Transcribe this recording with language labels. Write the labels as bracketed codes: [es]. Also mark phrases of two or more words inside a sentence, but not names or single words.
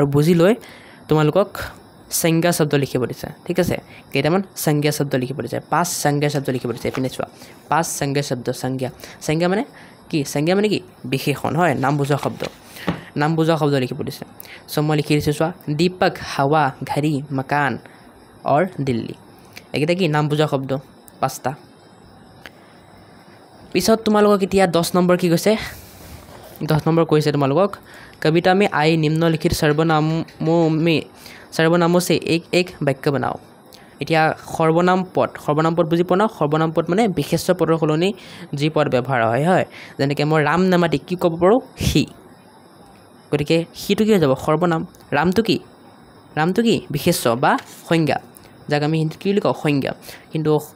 [as] বুজি লৈ তোমালোকক সংজ্ঞা শব্দ লিখিব দিছে ঠিক আছে কেইটামান সংজ্ঞা শব্দ লিখিব দিছে 5 সংজ্ঞা শব্দ লিখিব দিছে এপিনে চোৱা 5 সংজ্ঞা শব্দ সংজ্ঞা মানে কি সংজ্ঞা মানে কি বিশেষণ হয় নাম বুজোৱা শব্দ লিখিব দিছে সো মই লিখি দিছোঁ চোৱা দীপক হাৱা ঘড়ী মকান और दिल्ली এইকেইটা কি নাম বুজোৱা শব্দ 5টা পিছত তোমালোকক এতিয়া 10 নম্বৰ কি কৈছে 10 নম্বৰ কৈছে তোমালোকক [hi] कविता में आए निम्नलिखित सर्वनामों से एक एक वाक्य बनाओ [as] এতিয়া সৰ্বনাম পদ বুজি পোৱা না সৰ্বনাম পদ মানে বিশেষ্য পদৰ সলনি যি পদ ব্যৱহাৰ হয় যেনেকৈ মই ৰাম নামাতি কি ক'ব পাৰোঁ সি গতিকে সিটো কি হৈ যাব সৰ্বনাম ৰামটো কি বিশেষ্য বা সংজ্ঞা যাক আমি হিন্দীত কি বুলি কওঁ সংজ্ঞা কিন্তু